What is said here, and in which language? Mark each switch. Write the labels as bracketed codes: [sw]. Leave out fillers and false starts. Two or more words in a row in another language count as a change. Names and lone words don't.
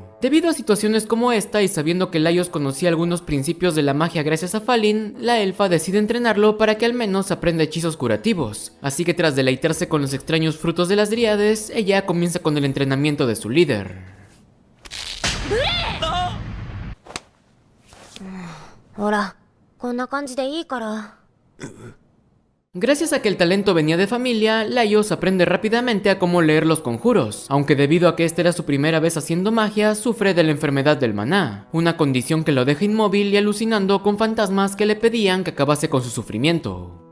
[es] Debido a situaciones como esta y sabiendo que Laios conocía algunos principios de la magia gracias a Falin, la elfa decide entrenarlo para que al menos aprenda hechizos curativos, así que tras deleitarse con los extraños frutos de las dríades, ella comienza con el entrenamiento de su líder. Ahora, [ja] こんな感じでいいから。 [es] Gracias a que el talento venía de familia, Laios aprende rápidamente a cómo leer los conjuros, aunque debido a que esta era su primera vez haciendo magia, sufre de la enfermedad del maná, una condición que lo deja inmóvil y alucinando con fantasmas que le pedían que acabase con su sufrimiento.